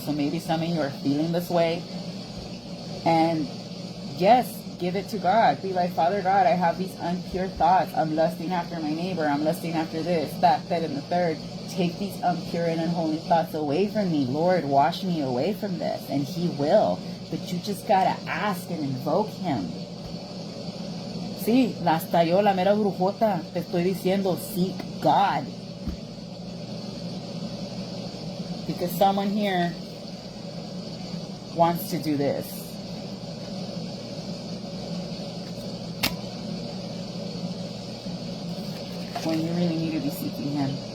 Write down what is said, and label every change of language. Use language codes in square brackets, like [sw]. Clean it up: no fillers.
[en] So maybe some of you are feeling this way. And yes, give it to God. Be like, Father God, I have these impure thoughts. I'm lusting after my neighbor. I'm lusting after this, that, and the third. Take these impure and unholy thoughts away from me. Lord, wash me away from this. And He will. But you just got to ask and invoke Him. [es] Sí, hasta yo, la mera brujota, te estoy diciendo, [en] seek God. Because someone here wants to do this. When you really need to be seeking Him.